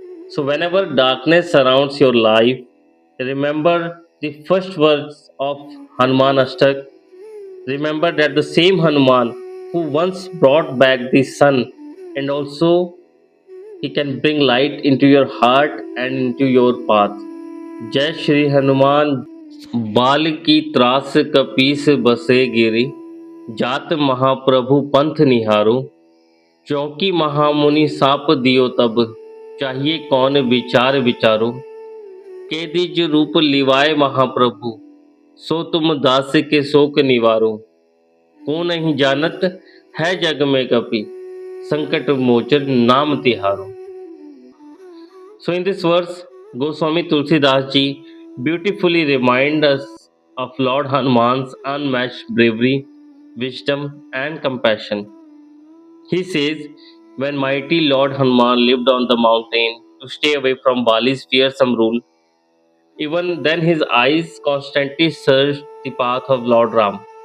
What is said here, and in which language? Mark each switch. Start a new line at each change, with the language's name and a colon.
English: So whenever darkness surrounds your life, remember the first words of Hanuman Ashtak. Remember that the same Hanuman who once brought back the sun, and also he can bring light into your heart and into your path.
Hindi: जय श्री हनुमान। बाल की त्रास कपीस बसे गिरी, जात महाप्रभु पंथ निहारो, चौकी महामुनि shop दियो तब, चाहिए कौन विचार विचारो, के दिज रूप लिवाए महाप्रभु, सो तुम दास के शोक निवारो, को नहीं जानत है जग में कपि, संकट मोचन नाम तिहारो।
English: So in this verse, Goswami Tulsidas Ji beautifully remind us of Lord Hanuman's unmatched bravery, wisdom, and compassion. He says, when mighty Lord Hanuman lived on the mountain to stay away from Bali's fearsome rule, even then his eyes constantly searched the path of Lord Ram.